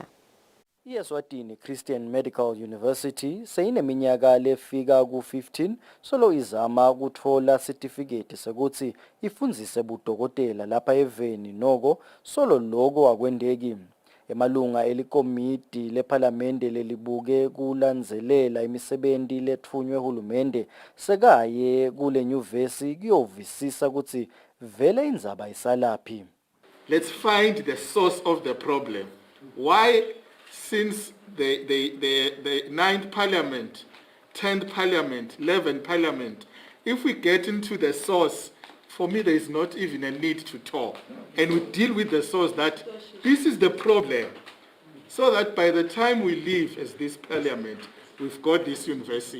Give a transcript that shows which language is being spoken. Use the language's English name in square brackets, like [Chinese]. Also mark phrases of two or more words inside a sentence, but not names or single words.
[Swati] I-Eswatini Christian Medical University seyineminyaka lefika ku-15 solo izama ukuthola certificate sekuthi ifundzise budokotela lapha eveni noko solo loko akwendeki. Emalunga elikomiti lephalamende lelibuke kulandzelela imisebenti letfunywe hulumende sekaye kule nyuvesi kuyovisisa kutsi vele indzaba isalaphi. [English] Let's find the source of the problem. Why, since the 9th Parliament, 10th Parliament, 11th Parliament, if we get into the source, for me there is not even a need to talk. And we deal with the source that this is the problem, so that by the time we leave as this Parliament, we've got this university.